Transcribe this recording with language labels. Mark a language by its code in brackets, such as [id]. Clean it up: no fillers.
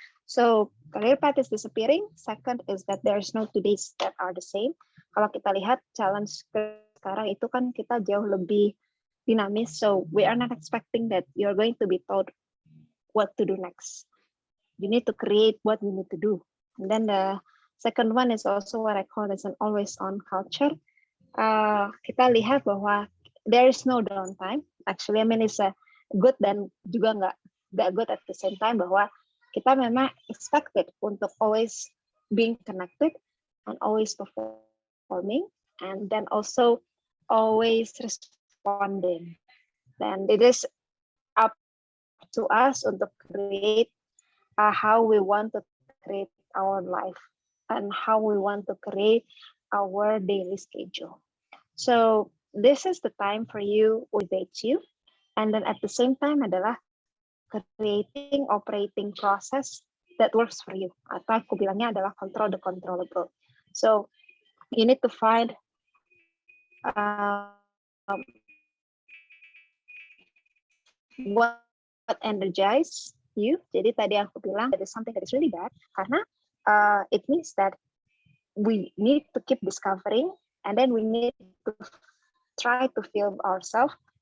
[en] So, career path is disappearing. Second is that there's no two days that are the same. [id] Kalau kita lihat [en] challenge [id] sekarang itu kan kita jauh lebih dinamis. [en] So, we are not expecting that you're going to be told what to do next. You need to create what you need to do. And then the second one is also what I call as an always-on culture. [id] Kita lihat bahwa [en] there is no downtime. Actually, I mean it's a good [id] dan juga nggak [en] good at the same time, [id] bahwa kita memang [en] expected untuk always being connected and always performing, and then also always responding. Then it is up to us [id] untuk [en] create how we want to create our life and how we want to create our daily schedule. So this is the time for you with you, and then at the same time [id] adalah [en] creating operating process that works for you. [id] Atau aku bilangnya adalah [en] control the controllable. So you need to find what energize you. [id] Jadi tadi aku bilang [en] that is something that is really bad [id] karena [en] it means that we need to keep discovering, and then we need to try to feel ourselves.